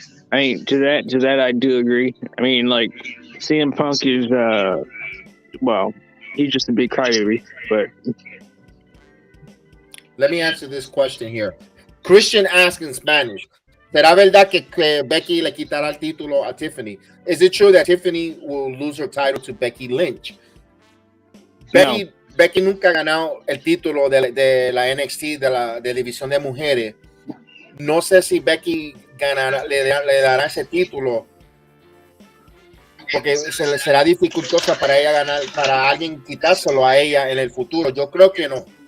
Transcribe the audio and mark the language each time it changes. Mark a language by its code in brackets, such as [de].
[en] I mean, to that I do agree. I mean, like CM Punk is he's just a big crybaby. But let me answer this question here. Christian asked in Spanish, [es] ¿será verdad que Becky le quitará el título a Tiffany? [en] Is it true that Tiffany will lose her title to Becky Lynch? No. [es] Becky nunca ha ganado el título de la NXT, de la división de mujeres. No sé si Becky le dará ese título, porque será dificultosa para ella ganar, para alguien quitárselo a ella en el futuro. Yo creo que no.